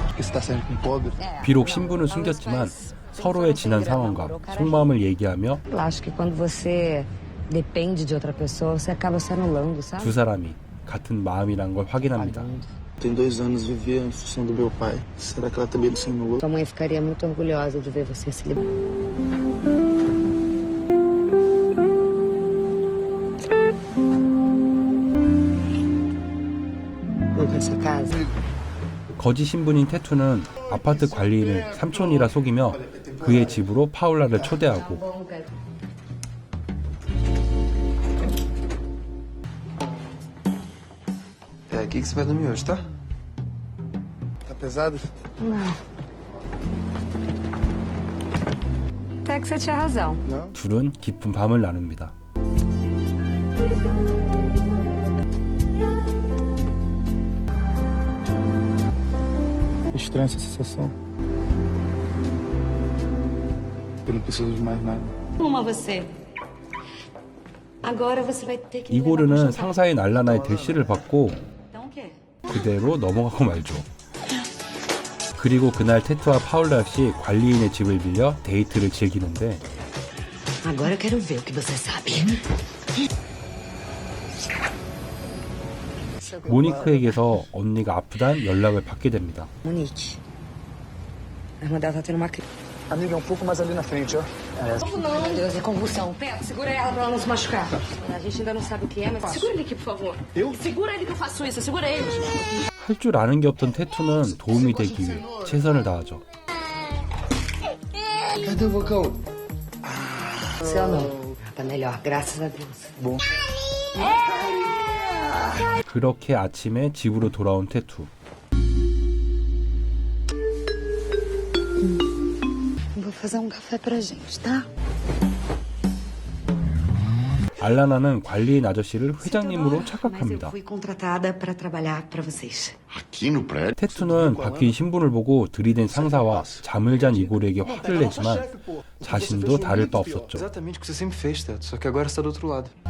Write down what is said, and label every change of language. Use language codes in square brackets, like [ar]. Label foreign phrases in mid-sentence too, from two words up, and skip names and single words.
[pt] Porque você tá saindo com pobre. [ko] 비록 신분은 숨겼지만 서로의 지난 상황과 속마음을 얘기하며 [pt] Eu acho que quando você depende de outra pessoa, você acaba se anulando, sabe? [ko] 두 사람이 같은 마음이란 걸 확인합니다. [pt] Tem 2 anos vivia em função do meu pai. Será que ela também não se anulou? Sua mãe ficaria muito orgulhosa de ver você se libertar. Vamos nessa casa? [ko] 거짓 신분인 태투는 아파트 관리인을 삼촌이라 속이며 그의 집으로 파울라를 초대하고 [pt] É aqui que você vai dormir hoje, tá? Tá pesado? Não. Até que você tinha razão. [ko] 둘은 깊은 밤을 나눕니다. [pt] Estranha essa sensação. Eu não preciso de mais nada. Uma você. Agora você vai ter que. [ko] 이고르는 상사인 알라나의 대시를 받고 [pt] Então o quê? [ko] 그대로 넘어가고 말죠. 그리고 그날 태투와 파울라 역시 관리인의 집을 빌려 데이트를 즐기는데 [pt] Agora eu quero ver o que você sabe. [ko] 모니크에게서 언니가 아프단 연락을 받게 됩니다. [pt] Monique. A irmã dela tá tendo uma crise. Amiga, um pouco mais ali na frente, ó. Não, meu Deus, é convulsão. Pega, segura ela pra ela não se machucar. A gente ainda não sabe o que é, mas segura ele aqui, por favor. Eu? Segura ele que eu faço isso. Segura ele. [ko] 할 줄 아는 게 없던 태투는 도움이 되기 위해 최선을 다하죠. [pt] Cadê o vulcão? Seu não. Tá melhor, graças a Deus. Bom. [ko] 그렇게 아침에 집으로 돌아온 태투. [pt] Vou fazer um café pra gente, tá? [ko] 알라나는 관리인 아저씨를 회장님으로 [pt] Mas eu [ko] 착각합니다. [pt] fui contratada pra trabalhar pra vocês. Aqui no prédio? [ko] 태투는 바뀐 신분을 보고 들이댄 상사와 잠을 잔 이고르에게 화를 내지만 자신도 다를 바 없었죠. [pt] Exatamente o que você sempre fez, Teto. Só que agora está do outro lado.